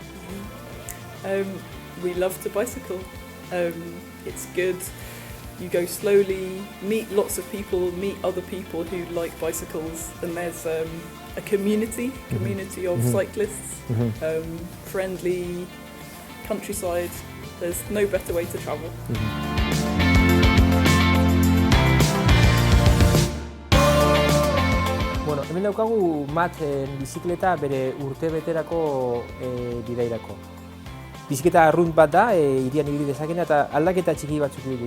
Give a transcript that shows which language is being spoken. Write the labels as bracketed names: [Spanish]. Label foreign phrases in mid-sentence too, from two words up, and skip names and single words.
[English] We love to bicycle. It's good. You go slowly, meet lots of people, meet other people who like bicycles, and there's a community of cyclists, friendly, countryside. There's no better way to travel. [Basque] Bueno, hemen daukagu Matt bizikleta bere urtebeterako bidairako. Biziketa arrunt bat da, hirian ibili dezakena eta aldaketa txiki batzuk ditu.